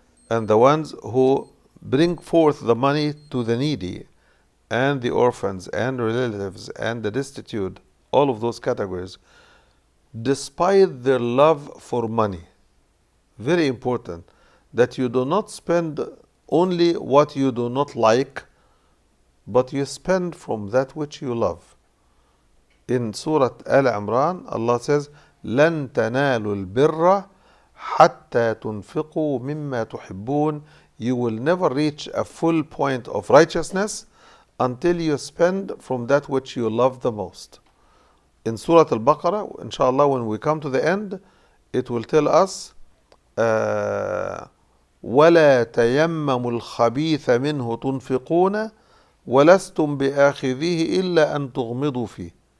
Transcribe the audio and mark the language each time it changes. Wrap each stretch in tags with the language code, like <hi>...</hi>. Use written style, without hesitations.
<en>And the ones who bring forth the money to the needy and the orphans and relatives and the destitute, all of those categories, despite their love for money. Very important that you do not spend only what you do not like, but you spend from that which you love. In Surah Al-Imran, Allah says,</en> <ar>لَن تَنَالُوا الْبِرَّ حَتَّى تُنْفِقُوا مِمَّا تُحِبُّونَ.</ar> <en>You will never reach a full point of righteousness until you spend from that which you love the most. In Surah Al-Baqara, inshallah, when we come to the end, it will tell us,</en> <ar>وَلَا تَيَمَّمُوا الْخَبِيثَ مِنْهُ تُنْفِقُونَ وَلَسْتُمْ بِآخِذِيهِ إِلَّا أَن تُغْمِضُوا فِيهِ.</ar>